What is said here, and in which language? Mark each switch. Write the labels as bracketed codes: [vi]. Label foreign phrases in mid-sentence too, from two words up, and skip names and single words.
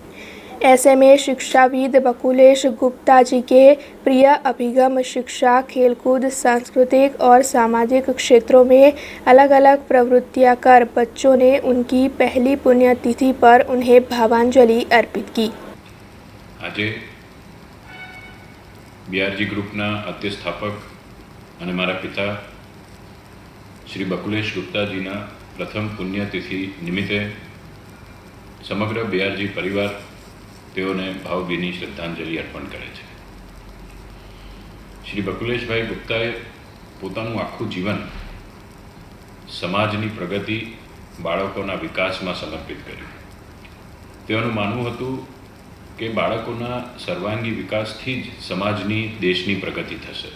[hi] ऐसे में शिक्षाविद बकुलेश गुप्ता जी के प्रिय अभिगम शिक्षा, खेलकूद, सांस्कृतिक और सामाजिक क्षेत्रों में अलग अलग प्रवृत्तियां कर बच्चों ने उनकी पहली पुण्यतिथि पर उन्हें भावांजलि अर्पित की। [gu] આજ બીઆરજી ગ્રુપના અધ્યસ્થાપક અને મારા પિતા શ્રી બકુલેશ ગુપ્તાજીના પ્રથમ પુણ્યતિથિ નિમિત્તે સમગ્ર બીઆરજી પરિવાર તેઓને ભાવભીની શ્રદ્ધાંજલિ અર્પણ કરે છે। શ્રી બકુલેશભાઈ ગુપ્તાએ પોતાનું આખું જીવન સમાજની પ્રગતિ, બાળકોના વિકાસમાં સમર્પિત કર્યું। તેઓનું માનવું હતું કે બાળકોના સર્વાંગી વિકાસથી જ સમાજની, દેશની પ્રગતિ થશે।